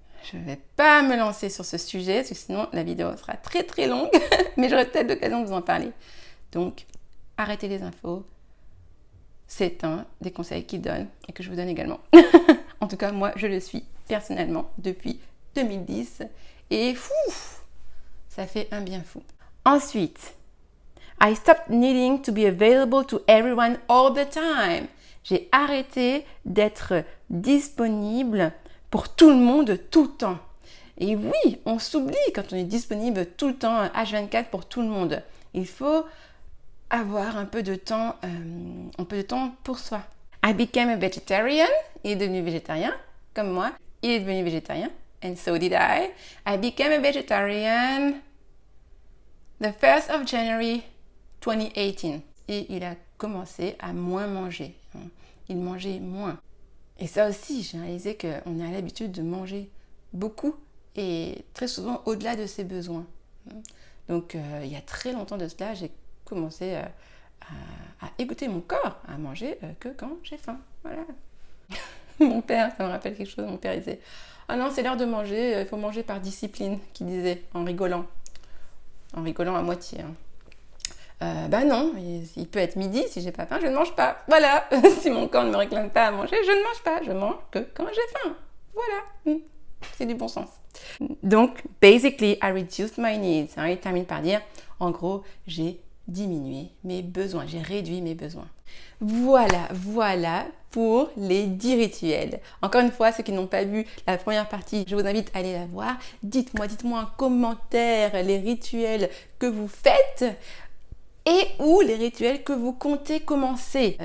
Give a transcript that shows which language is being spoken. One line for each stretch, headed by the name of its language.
French: Je ne vais pas me lancer sur ce sujet, parce que sinon la vidéo sera très très longue, mais j'aurai peut-être l'occasion de vous en parler. Donc, arrêtez les infos. C'est un des conseils qu'il donne et que je vous donne également. En tout cas, moi, je le suis personnellement depuis 2010 et ça fait un bien fou. Ensuite,
English: I stopped needing to be available to everyone all the time.
French: J'ai arrêté d'être disponible pour tout le monde tout le temps. Et oui, on s'oublie quand on est disponible tout le temps, H24 pour tout le monde. Il faut avoir un peu de temps pour soi.
English: I became a vegetarian.
French: Il est devenu végétarien, comme moi. Il est devenu végétarien.
English: And so did I. I became a vegetarian the 1st of January 2018.
French: Et il a commencé à moins manger. Il mangeait moins. Et ça aussi, j'ai réalisé qu'on a l'habitude de manger beaucoup et très souvent au-delà de ses besoins. Donc, il y a très longtemps de cela, j'ai commencé à écouter mon corps, à manger que quand j'ai faim. Voilà. Mon père, ça me rappelle quelque chose, mon père il disait « Ah non, c'est l'heure de manger, il faut manger par discipline », qu'il disait en rigolant à moitié. Bah non, il peut être midi, si j'ai pas faim, je ne mange pas. Voilà, si mon corps ne me réclame pas à manger, je ne mange pas, je mange que quand j'ai faim. Voilà, c'est du bon sens. Donc,
English: basically, I reduced my needs.
French: Il termine par dire, en gros, j'ai diminué mes besoins, j'ai réduit mes besoins. Voilà pour les 10 rituels. Encore une fois, ceux qui n'ont pas vu la première partie, je vous invite à aller la voir. Dites-moi en commentaire les rituels que vous faites et ou les rituels que vous comptez commencer.